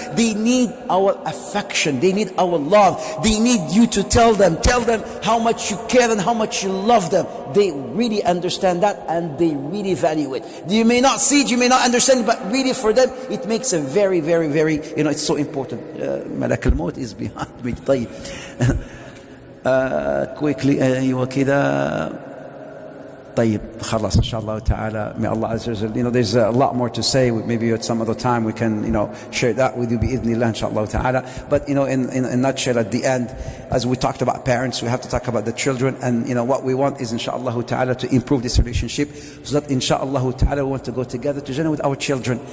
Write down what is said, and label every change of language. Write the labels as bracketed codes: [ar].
[en] They need our affection, they need our love, they need you to tell them how much you care and how much you love them. They really understand that, and they really value it. You may not see it, you may not understand it, but really for them it makes a very it's so important. Malak al-Maut is behind me. [ar] طيب quickly ايوه كذا. طيب خلاص إن شاء الله تعالى. [en] May Allah Azza wa Jalla, there's a lot more to say. Maybe at some other time we can share that with you [ar] بإذن الله إن شاء الله تعالى. [en] But in a nutshell, at the end, as we talked about parents, we have to talk about the children, and what we want is inshallah ta'ala to improve this relationship, so that inshallah ta'ala we want to go together to Jannah with our children.